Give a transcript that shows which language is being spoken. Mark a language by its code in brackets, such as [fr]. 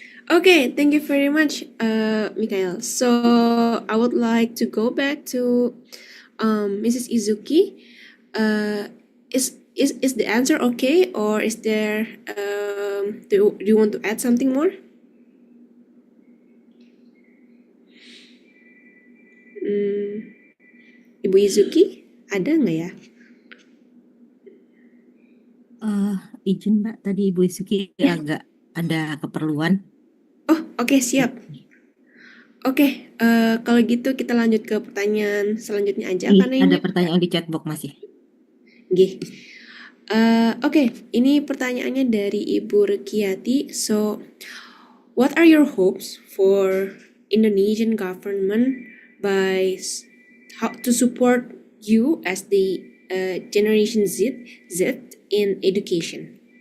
[en] Okay, thank you very much, Mikael. So I would like to go back to Mrs. Izuki. Is the answer okay, or is there do you want to add something more? [id] Hmm, Ibu Izuki, ada nggak ya? Izin Mbak, tadi Ibu Isuki agak ada keperluan. Oh, oke, siap. Oke, kalau gitu kita lanjut ke pertanyaan selanjutnya aja karena Ada ini pertanyaan di chatbox masih. Gih. Oke, ini pertanyaannya dari Ibu Rekiati. [en] So, what are your hopes for Indonesian government by how to support you as the Generation Z in education?